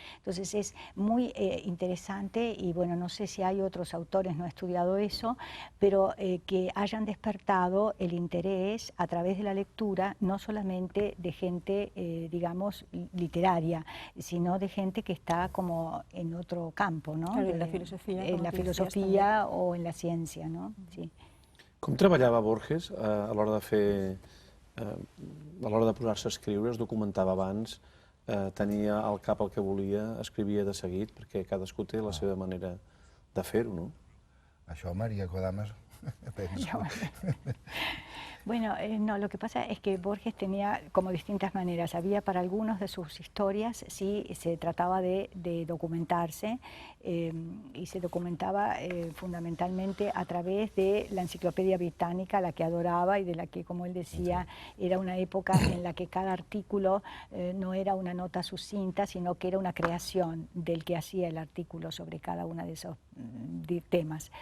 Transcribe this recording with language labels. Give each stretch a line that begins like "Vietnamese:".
Spanish: Entonces es muy interesante y bueno, no sé si hay otros autores, no he estudiado eso, pero que hayan despertado el interés a través de la lectura, no solamente de gente, digamos, literaria, sino de gente que está como en otro campo, ¿no?
Catalan: Claro, en la filosofia. En la filosofia o en la ciència, no? Sí. Com treballava Borges a l'hora de fer, a l'hora de posar-se a escriure? Es documentava abans, tenia al cap el que volia, escrivia de seguit, perquè cadascú té la seva manera de fer-ho, no? Això, Maria Kodamas, penso.
Spanish: Bueno, no, lo que pasa es que Borges tenía como distintas maneras. Había para algunos de sus historias, sí, se trataba de documentarse y se documentaba fundamentalmente a través de la Enciclopedia Británica, a la que adoraba y de la que, como él decía, era una época en la que cada artículo no era una nota sucinta, sino que era una creación del que hacía el artículo sobre cada uno de esos temas.